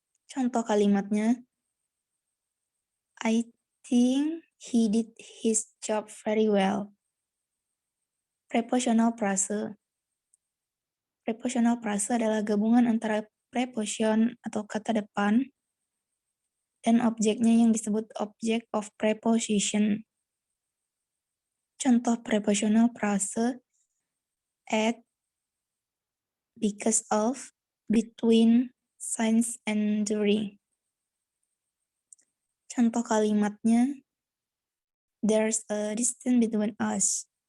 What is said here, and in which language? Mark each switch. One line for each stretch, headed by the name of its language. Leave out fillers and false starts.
Indonesian: Contoh kalimatnya,
English: I think he did his job very well. Prepositional phrase.
Indonesian: Prepositional phrase adalah gabungan antara preposition atau kata depan dan objeknya yang disebut object of preposition. Contoh
English: prepositional phrase: at, because of, between, since, and during.
Indonesian: Contoh kalimatnya,
English: there's a distance between us.